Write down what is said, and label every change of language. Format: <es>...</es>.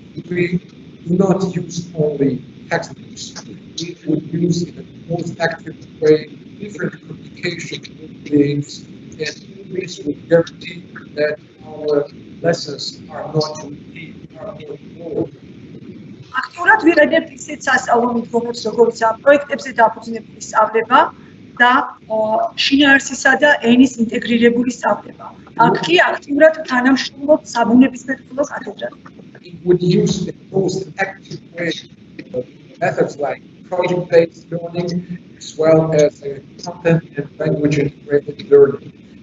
<en>We do not use only textbooks. We would use in the most active way different communication techniques, and this would guarantee that our lessons are not boring.</en> <ka>აქტიურად ვიყენებთ ისეთ სასწავლო მიდგომებს, როგორიცაა პროექტებზე დაფუძნებული სწავლება და შინაარსისა და ენის ინტეგრირებული სწავლება. აქ კი აქტიურად თანამშრომლობთ საბუნებისმეტყველო კათედრად.</ka> <en>We would use the most active way methods like project-based learning, as well as content and language integrated learning.</en>